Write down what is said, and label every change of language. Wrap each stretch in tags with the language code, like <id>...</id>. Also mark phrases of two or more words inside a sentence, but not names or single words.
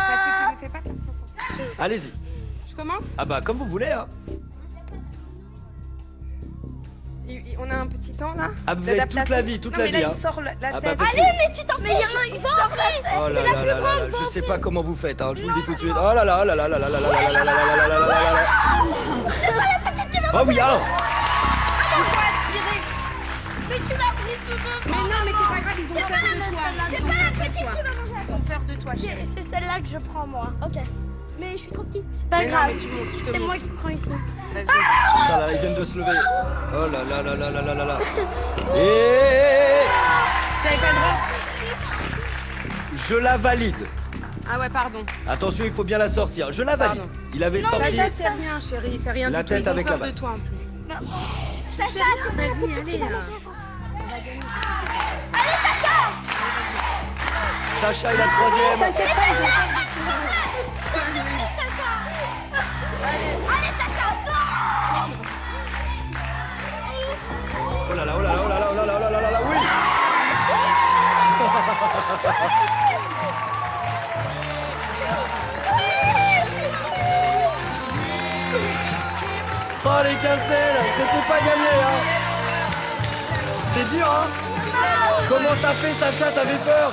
<fr>Parce que tu ne fais pas comme ça. Allez-y. Je commence. Ah bah comme vous voulez hein. On a un petit temps là. Ah, vous avez toute la vie, toute non, la mais vie, là, hein. il sort la Ah bah, tête. parce que- Allez, mais tu t'en fiches. Mais il y en a, ils s'en fichent. Oh là C'est là la plus là là grande, là, je s'en sais fiche. pas comment vous faites, hein, je vous le dis tout de suite. Oh là là là là là là là là là là là là là là là là là. Ah oui, alors. Il faut aspirer. Mais tu l'as pris tout de Mais non, mais c'est pas grave, ils ont C'est peur pas la de même toi. celle-là. Ils C'est ont pas la peur de petite toi. qui va manger la Ils ont peur de toi, C'est chérie. c'est celle-là que je prends, moi. Ok. Mais je suis trop petite. C'est pas Mais non, grave. mais tu montes, je te C'est montre. moi qui prends ici. Vas-y. Oh là là, ils viennent de se lever. Oh là là là là là là là là. Et J'avais pas le droit. je la valide. Ah ouais, pardon. Attention, il faut bien la sortir. Je la valide. Pardon. Il avait sorti. Sacha, c'est rien, chérie. C'est rien La du tout. tête Ils ont avec peur la balle. de toi en plus. Sacha, c'est pas la Vas-y, petite qui allez, va hein. manger la grosse. Allez, Sacha! Sacha est la troisième. Mais Sacha, arrête, s'il te plaît! Je t'en supplie, Sacha! Allez, Sacha! Oh là là, oh là là, oh là là, oh là là, oh là là, oh là là, oui. Oh les castels, c'était pas gagné hein. C'est dur hein. Comment t'as fait Sacha, t'avais peur?</fr>